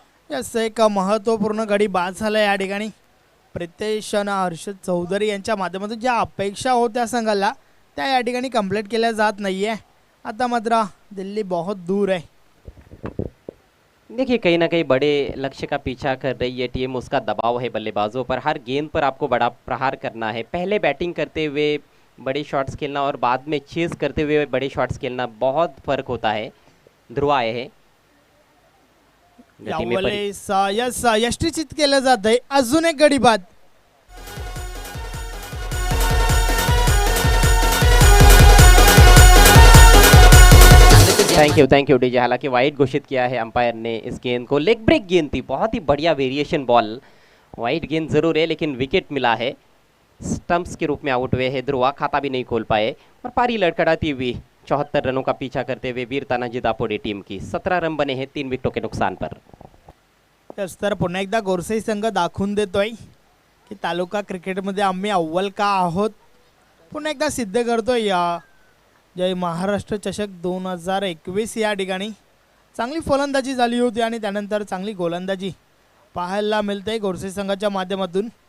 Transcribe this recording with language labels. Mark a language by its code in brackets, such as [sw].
[mr] Yes एक महत्त्वपूर्ण गडी बाद झाला या ठिकाणी. प्रितेश आणि हर्षद चौधरी यांच्या माध्यमातून ज्या अपेक्षा होत्या संघाला त्या या ठिकाणी कंप्लीट केल्या जात नाहीये. आता मात्र [hi] दिल्ली बहुत दूर है. देखिए कहीं ना कहीं बड़े लक्ष्य का पीछा कर रही है टीम. उसका दबाव है बल्लेबाजों पर. हर गेंद पर आपको बड़ा प्रहार करना है. पहले बैटिंग करते हुए बड़े शॉट्स खेलना और बाद में चेस करते हुए बड़े शॉट्स खेलना, बहुत फर्क होता है. ध्रुव आए हैं. गति में [mr] यावेळेस यस यष्टीचित केलं जात आहे. अजून एक गडी बाद. [en] Thank you DJ. [hi] हालांकि वाइड घोषित किया है अंपायर ने इस गेंद को. लेग ब्रेक गेंद थी, बहुत ही बढ़िया वेरिएशन बॉल. वाइड गेंद जरूर है, लेकिन विकेट मिला है. स्टंप्स के रूप में आउट हुए हैं ध्रुवा. खाता भी नहीं खोल पाए, और पारी लड़खड़ाती हुई 74 रनों का पीछा करते हुए वीर तानाजी दापोडे टीम की 17 रन बने हैं 3 विकेटों के नुकसान पर. [mr] यस तर पुन्हा एकदा गोरसे संघ दाखवून देतोय की तालुका क्रिकेटमध्ये आम्ही अव्वल का आहोत. पुन्हा एकदा सिद्ध करतोय. या जय महाराष्ट्र चषक 2021 या ठिकाणी चांगली फलंदाजी झाली होती आणि त्यानंतर चांगली गोलंदाजी पाहायला मिळते गोरसे संघाच्या माध्यमातून.